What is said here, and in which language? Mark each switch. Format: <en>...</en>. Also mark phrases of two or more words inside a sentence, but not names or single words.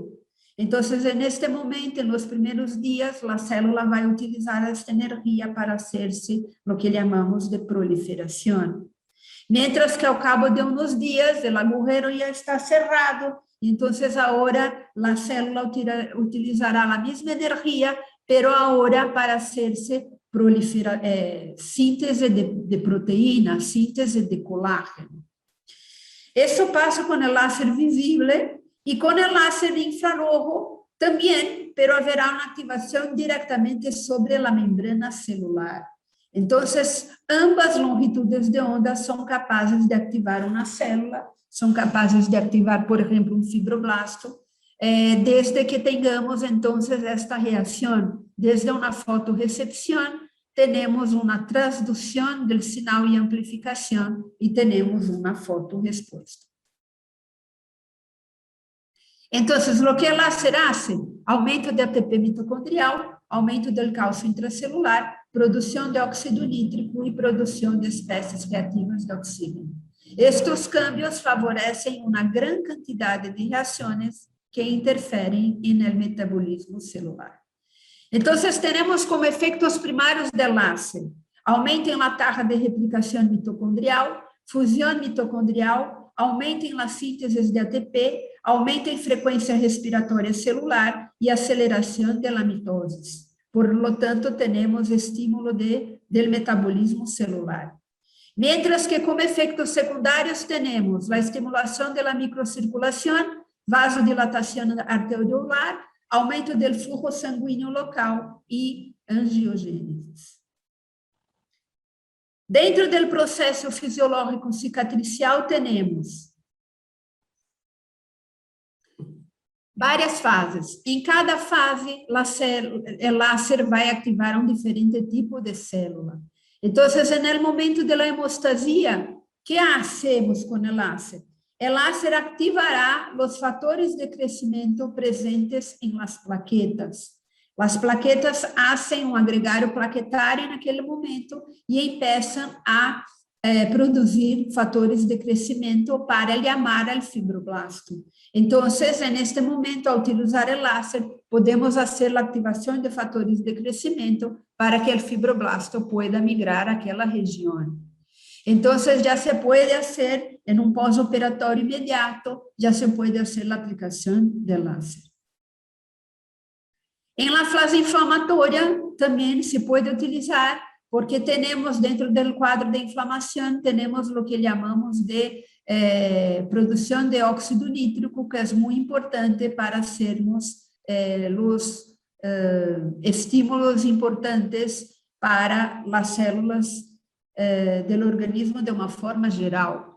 <es>Entonces, en este momento, en los primeros días, la célula va a utilizar esta energía para hacerse lo que llamamos de proliferación. Mientras que ao cabo de unos días, el agujero ya está cerrado, entonces ahora la célula utilizará la misma energía, pero ahora para hacerse</es> <pt>síntese de proteína, síntese de colágeno.</pt> <es>Eso pasa con el láser visible y con el láser infrarrojo también, pero haverá una activación directamente sobre la membrana celular. Entonces, ambas longitudes de onda</es> <pt>são capazes de ativar uma célula, são capazes de ativar, por exemplo, um fibroblasto, desde que tenhamos, então, esta reação. Desde uma fotorrecepção, temos uma transdução do sinal e amplificação, e temos uma fotorresposta. Então, o que o láser hace? Aumento de ATP mitocondrial, aumento do cálcio intracelular, produção de óxido nítrico e produção de espécies reativas de oxígeno. Estes cambios favorecem uma grande quantidade de reações que interferem no metabolismo celular. Então, temos como efeitos primários do láser: aumento na taxa de replicação mitocondrial, fusão mitocondrial, aumento na síntese de ATP, aumento em frequência respiratória celular e aceleração da mitose.</pt> <es>Por lo tanto,</es> <pt>temos estímulo do metabolismo celular.</pt> <es>Mientras que como efectos secundarios tenemos la estimulación de la microcirculación, vasodilatación arteriolar, aumento del flujo sanguíneo local y angiogênesis.</es> <pt>Dentro del processo fisiológico cicatricial, temos várias fases. Em cada fase, o láser vai ativar um diferente tipo de célula. Então, no momento da hemostasia, o que hacemos com o láser? O láser ativará os fatores de crescimento presentes em las plaquetas. As plaquetas fazem um agregário plaquetário naquele momento e começam a produzir fatores de crescimento para chamar ao fibroblasto. Então, neste momento, ao utilizar o láser, podemos fazer a ativação de fatores de crescimento para que o fibroblasto pueda migrar àquela região. Então, já se pode fazer, em um pós-operatório imediato, já se pode fazer a aplicação do láser. Em la fase inflamatória, também se pode utilizar, porque temos dentro do quadro de inflamação, temos o que chamamos de produção de óxido nítrico, que é muito importante para sermos os estímulos importantes para as células do organismo de uma forma geral.</pt>